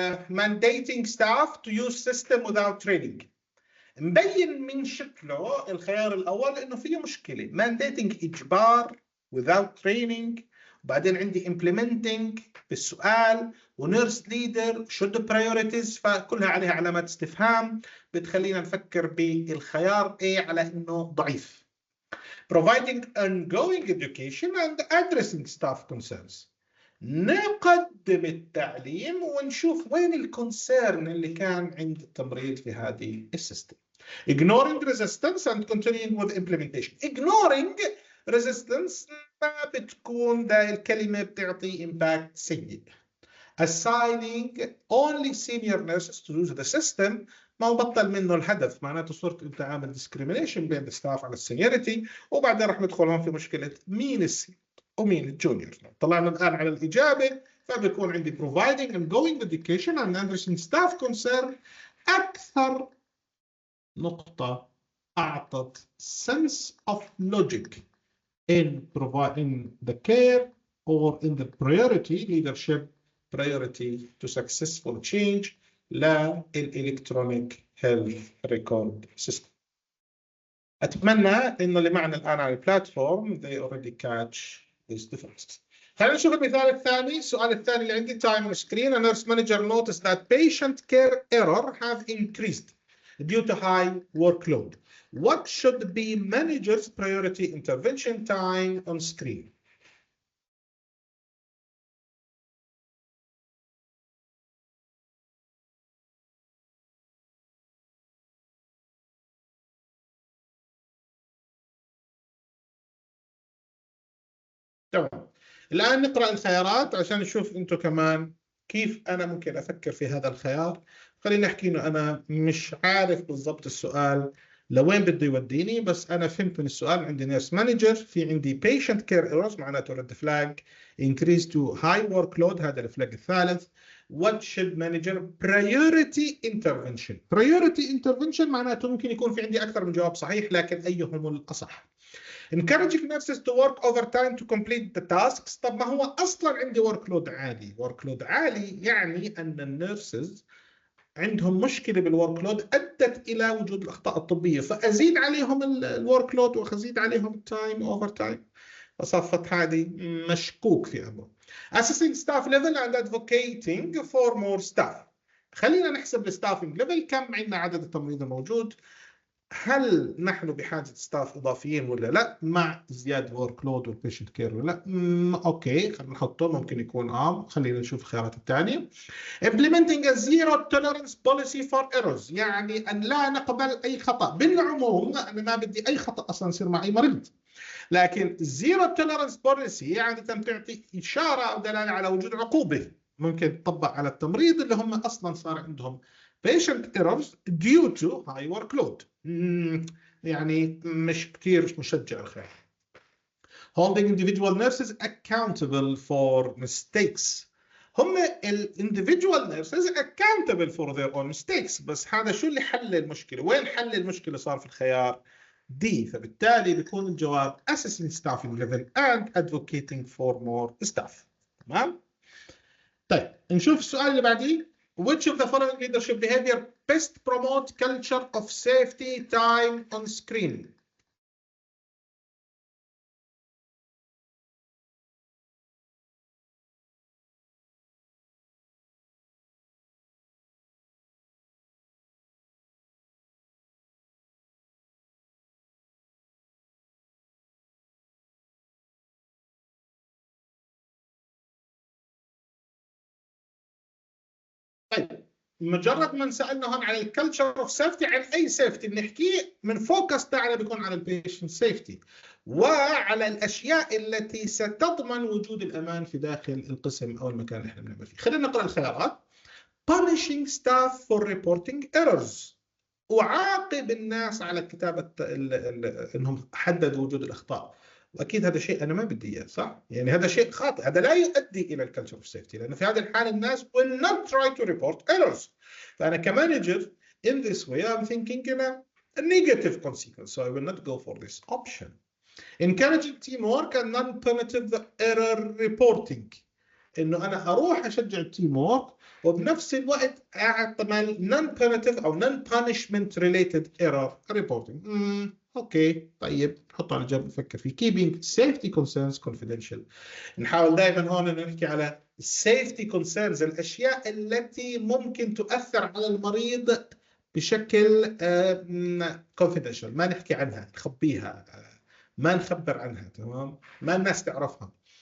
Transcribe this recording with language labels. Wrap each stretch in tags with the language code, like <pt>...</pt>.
<en>mandating staff to use system without training.</en> <ar>مبين من شكله الخيار الأول إنه فيه مشكلة.</ar> <en>mandating إجبار without training.</en> <ar>وبعدين عندي implementing بالسؤال ونيرس ليدر should priorities، فكلها عليها علامات استفهام بتخلينا نفكر بالخيار A على إنه ضعيف.</ar> <en>providing ongoing education and addressing staff concerns.</en> <ar>نقدم التعليم ونشوف وين الكونسيرن اللي كان عند التمريض في هذه السيستم.</ar> <en>ignoring resistance and continuing with implementation.</en> <ar>ignoring resistance ما بتكون ده الكلمة بتعطي impact سيء.</ar> <en>assigning only senior nurses to use the system</en> <ar>ما بطل منه الهدف، معناته صرت انت عامل discrimination بين الستاف على السينيورتي، وبعدين راح ندخل هون في مشكله مين السينيور ومين الجونيور. طلعنا الان على الاجابه، فبيكون عندي</ar> <en>providing ongoing education and addressing staff concern</en> <ar>اكثر نقطه اعطت</ar> <en>sense of logic in providing the care or in the priority leadership priority to successful change</en> <ar>للإلكترونيك هيلث ريكورد سيستم. أتمنى إنه اللي معنا الآن على البلاتفورم</ar> <en>they already catch these differences.</en> <ar>خلينا نشوف المثال الثاني. السؤال الثاني اللي عندي</ar> <en>time on screen. A nurse manager noticed that patient care error have increased due to high workload. What should be manager's priority intervention time on screen?</en> <ar>تمام. الآن نقرأ الخيارات عشان نشوف أنتم كمان كيف أنا ممكن أفكر في هذا الخيار. خلينا نحكي إنه أنا مش عارف بالضبط السؤال لوين بده يوديني، بس أنا فهمت من السؤال. عندي نيرس مانجر، في عندي patient care errors معناته رد فلاج</ar> <en>increase to high workload،</en> <ar>هذا الفلاج الثالث.</ar> <en>What should manager priority intervention.</en> <ar>priority intervention معناته ممكن يكون في عندي أكثر من جواب صحيح، لكن أيهم الأصح.</ar> <en>encouraging nurses to work overtime to complete the tasks.</en> <ar>طب ما هو اصلا عندي workload عالي. workload عالي يعني ان النيرسز عندهم مشكله بالورك ادت الى وجود الاخطاء الطبيه، فازيد عليهم الورك لود وازيد عليهم التايم اوفر تايم، فصفت هذه مشكوك في امره.</ar> <en>assessing staff level and advocating for more staff.</en> <ar>خلينا نحسب الستافنج ليفل، كم عندنا عدد التمريض الموجود، هل نحن بحاجة ستاف إضافيين ولا لا، مع زيادة ورك لود والبيشنت كير ولا لا. أوكي خلينا نحطه، ممكن يكون خلينا نشوف الخيارات الثانية.</ar> <en>implementing a zero tolerance policy for errors،</en> <ar>يعني أن لا نقبل أي خطأ. بالعموم أنا ما بدي أي خطأ أصلا يصير مع أي مريض، لكن zero tolerance policy يعني تعطي إشارة أو دلالة على وجود عقوبة ممكن تطبق على التمريض اللي هم أصلا صار عندهم</ar> <en>patient errors due to high workload.</en> <ar>يعني مش كتير مشجع الخير.</ar> <en>holding individual nurses accountable for mistakes.</en> <ar>هم</ar> <en>individual nurses accountable for their own mistakes،</en> <ar>بس هذا شو اللي حل المشكلة؟ وين حل المشكلة؟ صار في الخيار دي، فبالتالي بيكون الجواب</ar> <en>assessing staffing level and advocating for more staff.</en> <ar>تمام؟ طيب نشوف السؤال اللي بعديه.</ar> <en>Which of the following leadership behavior best promote culture of safety time on screen?</en> <ar>طيب مجرد ما سالنا هون على الكلتشر اوف سيفتي، عن اي سيفتي بنحكيه، من فوكس تاعنا بيكون على البيشنت سيفتي وعلى الاشياء التي ستضمن وجود الامان في داخل القسم او المكان اللي احنا بنعمل فيه. خلينا نقرا الخيارات.</ar> <en>punishing staff for reporting errors.</en> <ar>أعاقب الناس على كتابة أنهم حددوا وجود الأخطاء. وأكيد هذا شيء أنا ما بدي إياه، صح؟ يعني هذا شيء خاطئ، هذا لا يؤدي إلى الكالتشر اوف سيفتي، لأنه في هذه الحالة الناس</ar> <en>will not try to report errors.</en> <ar>فأنا كمانجر</ar> <en>in this way I'm thinking in a negative consequence, so I will not go for this option. Encouraging teamwork and non-punitive error reporting.</en> <ar>انه انا اروح اشجع التيم وورك وبنفس الوقت اعمل non-punitive او</ar> <en>non-punishment related error reporting.</en> <ar>اوكي طيب نحطه على جنب نفكر فيه.</ar> <en>keeping safety concerns confidential.</en> <ar>نحاول دائما هون انه نحكي على safety concerns، الاشياء التي ممكن تؤثر على المريض بشكل confidential، ما نحكي عنها، نخبيها، ما نخبر عنها، تمام، ما الناس تعرفها.</ar>